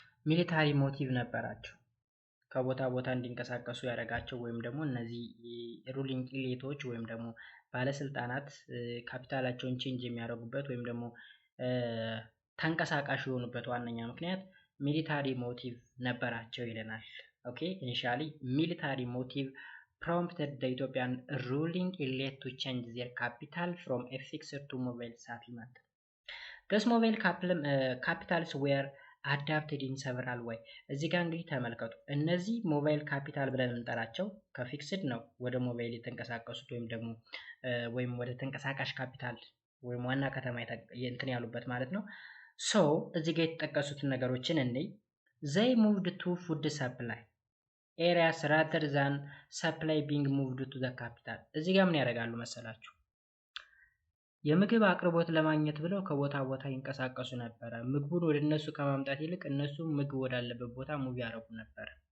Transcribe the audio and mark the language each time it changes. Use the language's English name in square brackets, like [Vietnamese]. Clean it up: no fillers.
[Amharic] ሚሊታሪ ሞቲቭ ነበራቸው ከቦታ ቦታ እንዲንቀሳቀሱ ያደረጋቸው ወይም ደግሞ እነዚህ ሩሊንግ ኢሊቶች ወይም ደግሞ ባለስልጣናት ካፒታላቸውን ቼንጅ የሚያደርጉበት ወይም ደግሞ ተንቀሳቃሽ የሆኑበት ዋነኛ ምክንያት ሚሊታሪ ሞቲቭ ነበራቸው ይለናል። ኦኬ ኢኒሺያሊ ሚሊታሪ ሞቲቭ [English] prompted the Ethiopian ruling elite to change their capital from a fixed to mobile settlement. Thus mobile capitals were adapted in several way. [Amharic] እዚህ ጋር እንግዲህ ተመልከቱ እነዚህ ሞባይል ካፒታል ብለን እንጠራቸው ከፊክስድ ነው ወደ ሞባይል የተንቀሳቀሱት ወይም ወደ ተንቀሳቃሽ ካፒታል ወይም ዋና ከተማ እንትን ያሉበት ማለት ነው። ሶ እዚህ ጋር የተጠቀሱትን ነገሮችን እንይ። [English] they moved to food supply areas rather than supply being moved to the capital [Amharic] እዚህ ጋር ምን ያደርጋሉ መሰላችሁ የምግብ አቅርቦት ለማግኘት ብለው ከቦታ ቦታ ይንቀሳቀሱ ነበር ምግቡን ወደ እነሱ ከማምጣት ይልቅ እነሱ ምግብ ወዳለበት ቦታ ሙቭ ያደርጉ ነበር